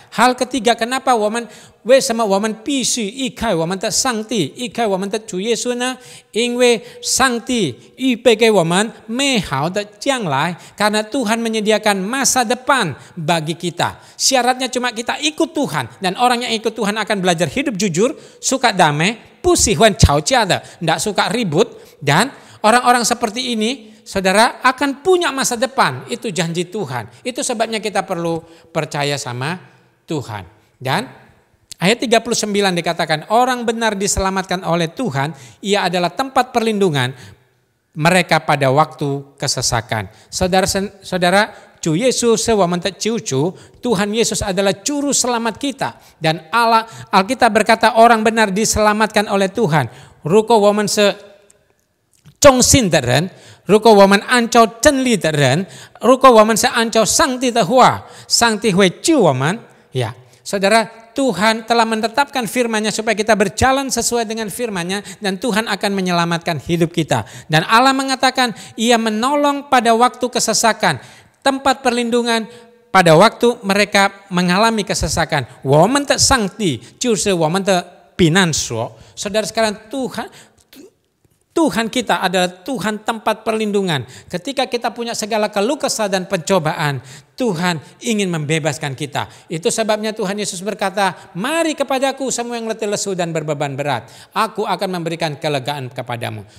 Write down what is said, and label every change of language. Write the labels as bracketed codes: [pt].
[id] Hal ketiga, kenapa [zh] 为什么我们必须依靠我们的上帝，依靠我们的主耶稣呢？因为上帝预备给我们美好的将来， [id] karena Tuhan menyediakan masa depan bagi kita. Syaratnya cuma kita ikut Tuhan, dan orang yang ikut Tuhan akan belajar hidup jujur, suka damai, [zh] 不喜欢吵架的, [id] tidak suka ribut, dan orang-orang seperti ini, saudara, akan punya masa depan. Itu janji Tuhan. Itu sebabnya kita perlu percaya sama Tuhan. Dan ayat 39 dikatakan, orang benar diselamatkan oleh Tuhan, ia adalah tempat perlindungan mereka pada waktu kesesakan. Saudara, [zh] 主耶稣是我们的救主, [id] Tuhan Yesus adalah juru selamat kita. Dan Alkitab berkata orang benar diselamatkan oleh Tuhan. [zh] 如果我们是忠心的人，如果我们按照真理的人，如果我们是按照上帝的话，上帝会救我们. [id] Ya, saudara, Tuhan telah menetapkan firman-Nya supaya kita berjalan sesuai dengan firman-Nya, dan Tuhan akan menyelamatkan hidup kita. Dan Allah mengatakan Ia menolong pada waktu kesesakan, tempat perlindungan pada waktu mereka mengalami kesesakan. [zh] 我们的上帝就是我们的避难所. [id] Saudara sekalian, Tuhan kita adalah Tuhan tempat perlindungan. Ketika kita punya segala keluh kesah dan pencobaan, Tuhan ingin membebaskan kita. Itu sebabnya Tuhan Yesus berkata, mari kepadaku semua yang letih lesu dan berbeban berat, aku akan memberikan kelegaan kepadamu.